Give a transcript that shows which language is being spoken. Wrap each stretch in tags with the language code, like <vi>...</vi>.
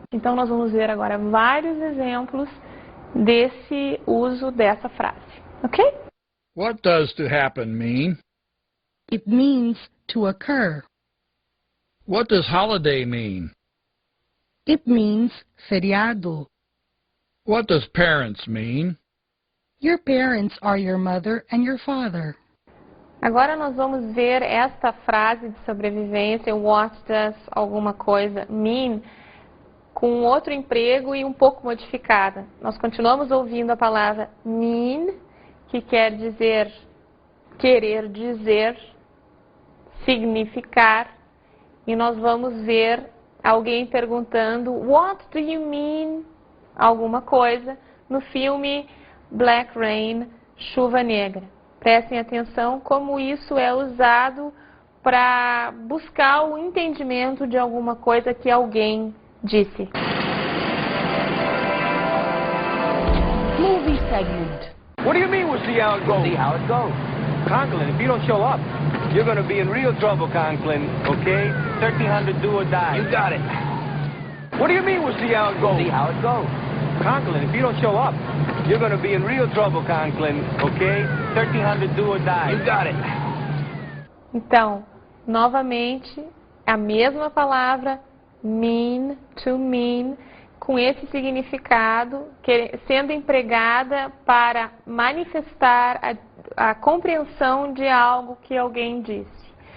<pt>Então nós vamos ver agora vários exemplos desse uso dessa frase, ok?</pt> <en>What does to happen mean? It means to occur. What does holiday mean? It means feriado. What does parents mean? Your parents are your mother and your father.</en> <pt>Agora nós vamos ver esta frase de sobrevivência,</pt> <en>what does</en> <pt>alguma coisa mean, com outro emprego e um pouco modificada. Nós continuamos ouvindo a palavra mean, que quer dizer, querer dizer, significar, e nós vamos ver alguém perguntando</pt> <en>what do you mean</en> <pt>alguma coisa no filme Black Rain, Chuva Negra. Prestem atenção como isso é usado para buscar o entendimento de alguma coisa que alguém disse.</pt> <en>Movie segment. What do you mean we'll see how it goes? See how it goes. Conklin, if you don't show up, you're going to be in real trouble, Conklin, okay? 1300 do or die. You got it. What do you mean we'll see how it goes? See how it goes. Conklin, if you don't show up, you're going to be in real trouble, Conklin, okay? 1300 do or die. You got it.</en> <pt>Então, novamente, a mesma palavra, mean, to mean, com esse significado, sendo empregada para manifestar a compreensão de algo que alguém disse.</pt>